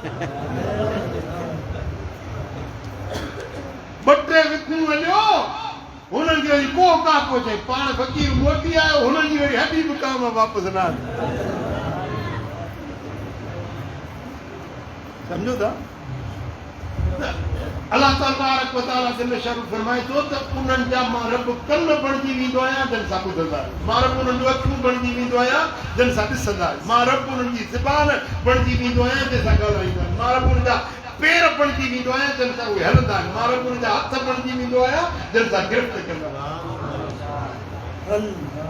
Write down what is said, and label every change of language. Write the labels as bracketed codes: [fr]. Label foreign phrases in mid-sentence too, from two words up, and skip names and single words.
[sd] 2-3 विखूं हलियो, हुननि खे वरी कोहबाब पहुचे। पाण फ़क़ीर मोटी आयो, हुननि जी वरी हॾी बि काम वापसि न आई। सम्झो था? [ar] الله تبارك و تعالى جل شأنه [sd] फरमाए थो त उन्हनि जा मां रब कन बणिजी वेंदो आहियां जिन सां ॿुधंदा आहिनि। मां रब उन्हनि जूं अखियूं बणिजी वेंदो आहियां जिन सां ॾिसंदा आहिनि। मां रब उन्हनि जी ज़बान बणिजी वेंदो आहियां जिन सां ॻाल्हाईंदा आहिनि। मां रब उन्हनि जा पेर बणिजी वेंदो आहियां जिन सां उहे हलंदा आहिनि। मां रब उन्हनि जा हथ बणिजी वेंदो आहियां जिन सां गिरफ़्त कंदा आहिनि।